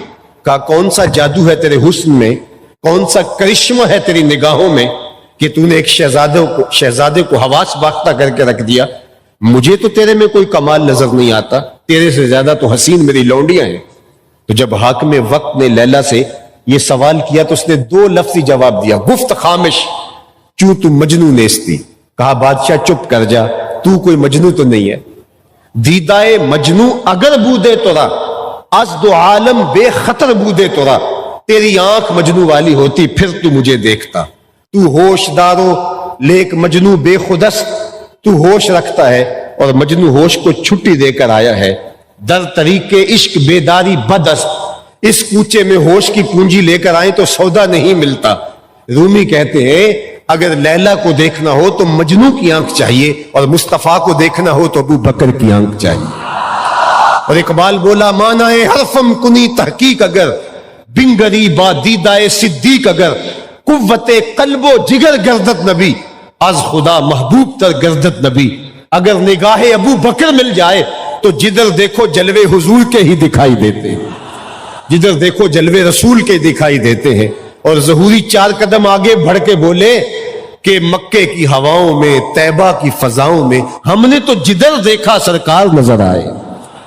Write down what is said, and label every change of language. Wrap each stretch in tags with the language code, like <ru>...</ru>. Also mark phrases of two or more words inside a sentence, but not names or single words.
<ur>کہا کون سا جادو ہے تیرے حسن میں، کون سا کرشمہ ہے تیری نگاہوں میں کہ تو نے ایک شہزادے کو حواس باختہ کر کے رکھ دیا۔ مجھے تو تیرے میں کوئی کمال نظر نہیں آتا، تیرے سے زیادہ تو حسین میری لونڈیاں ہیں۔ تو جب حاکم وقت نے لیلا سے یہ سوال کیا تو اس نے 2 لفظی جواب دیا،</ur> <fa>گفت خامش کیوں تو مجنو نیستی۔</fa> <ur>کہا بادشاہ چپ کر جا، تو کوئی مجنو تو نہیں ہے،</ur> <fa>دیدائے مجنو اگر بودے تورا، از دو عالم بے خطر بودے تورا،</fa> <ur>تیری آنکھ مجنو والی ہوتی پھر تو مجھے دیکھتا۔</ur> <fa>تو ہوش دارو لیک مجنو بے خودست،</fa> <ur>تو ہوش رکھتا ہے اور مجنو ہوش کو چھٹی دے کر آیا ہے۔</ur> <fa>در طریق عشق بیداری بدست،</fa> <ur>اس کوچے میں ہوش کی پونجی لے کر آئیں تو سودا نہیں ملتا۔ رومی کہتے ہیں اگر لیلا کو دیکھنا ہو تو مجنو کی آنکھ چاہیے، اور مصطفیٰ کو دیکھنا ہو تو ابو بکر کی آنکھ چاہیے۔ اور اقبال بولا</ur> <fa>مانائے حرفم کنی تحقیق اگر، بنگری با دیدائے صدیق اگر، قوت قلب و جگر گردت نبی، از خدا محبوب تر گردت نبی۔</fa> <ur>اگر نگاہ ابو بکر مل جائے تو جدھر دیکھو جلوے حضور کے ہی دکھائی دیتے ہیں، جدھر دیکھو جلوے رسول کے دکھائی دیتے ہیں۔ اور ظہوری 4 قدم آگے بڑھ کے بولے کہ مکے کی ہواؤں میں، طیبہ کی فضاؤں میں ہم نے تو جدھر دیکھا سرکار نظر آئے۔</ur>